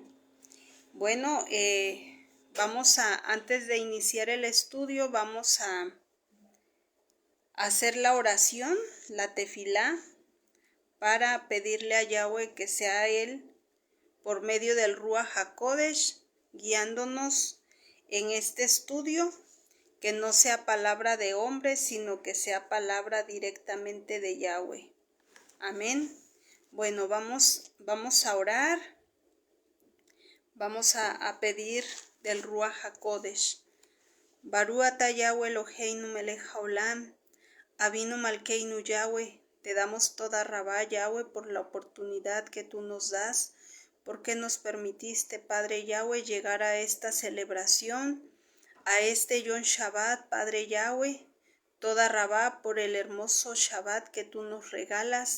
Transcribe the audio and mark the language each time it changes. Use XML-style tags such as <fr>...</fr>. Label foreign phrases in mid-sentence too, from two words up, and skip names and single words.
<es>Bueno, antes de iniciar el estudio, vamos a hacer la oración, la tefilá, para pedirle a Yahweh que sea Él, por medio del</es> <he>רוח הקודש,</he> <es>guiándonos en este estudio, que no sea palabra de hombre, sino que sea palabra directamente de Yahweh. Amén. Bueno, vamos a orar. Vamos a pedir del</es> <he>רוח הקודש. ברוך אתה יהוה אלוהינו מלך העולם, אבינו מלכנו יהוה.</he> <es>Te damos</es> <he>תודה רבה,</he> <es>Yahweh, por la oportunidad que tú nos das, porque nos permitiste, Padre Yahweh, llegar a esta celebración, a este</es> <he>יום שבת,</he> <es>Padre Yahweh.</es> <he>תודה רבה</he> <es>por el hermoso Shabbat que tú nos regalas.</es>